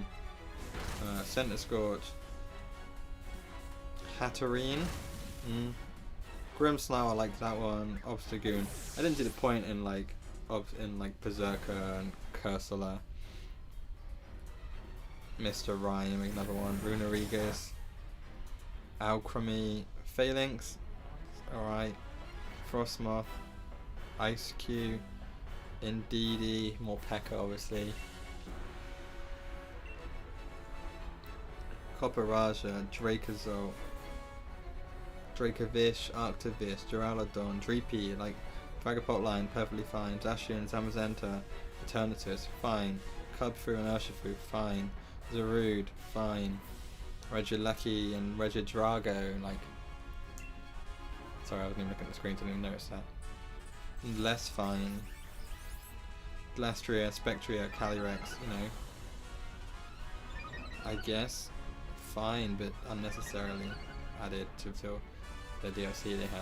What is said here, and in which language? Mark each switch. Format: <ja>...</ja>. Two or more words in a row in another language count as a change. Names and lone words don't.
<en>Centiskorch, Hatterene, Grimmsnarl, I liked that one. Obstagoon. I didn't see the point in like Berserker and Cursula. Mr. Rhyme, another one. Runerigus, Alchemy, Phalanx, alright. Frostmoth, Ice-Q, Indeedee, Morpeko obviously. Copperajah, Dracozolt, Dracovish, Arctovish, Duraludon, Dreepy, like Dragapult line, perfectly fine. Zacian, Zamazenta, Eternatus, fine. Cubthru and Urshifu, fine. Zarude, fine. Regieleki and Regidrago, like. Sorry, I wasn't even looking at the screen, didn't even notice that. Less fine. Glastria, Spectria, Calyrex, you know. I guess fine, but unnecessarily added to the DLC they had.</en>